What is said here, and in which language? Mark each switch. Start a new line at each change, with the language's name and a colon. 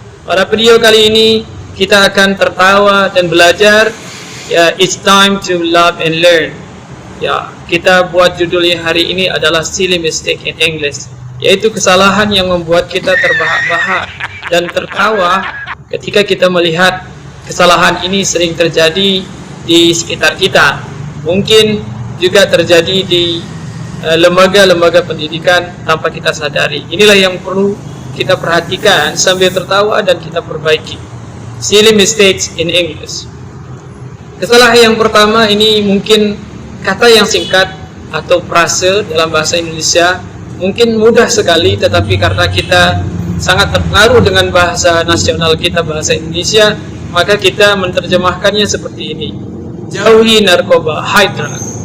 Indonesian: Pada video kali ini kita akan tertawa dan belajar.
English: Ya, it's time to love and learn.
Indonesian: Ya, kita buat judulnya hari ini adalah
English: silly mistake in English,
Indonesian: yaitu kesalahan yang membuat kita terbahak-bahak dan tertawa ketika kita melihat kesalahan ini sering terjadi di sekitar kita. Mungkin juga terjadi di lembaga-lembaga pendidikan tanpa kita sadari. Inilah yang perlu kita perhatikan sambil tertawa dan kita perbaiki.
English: Silly mistakes in English.
Indonesian: Kesalahan yang pertama ini mungkin kata yang singkat atau frase dalam bahasa Indonesia mungkin mudah sekali, tetapi karena kita sangat terpengaruh dengan bahasa nasional kita, bahasa Indonesia, maka kita menerjemahkannya seperti ini: jauhi narkoba,
English: hide drug.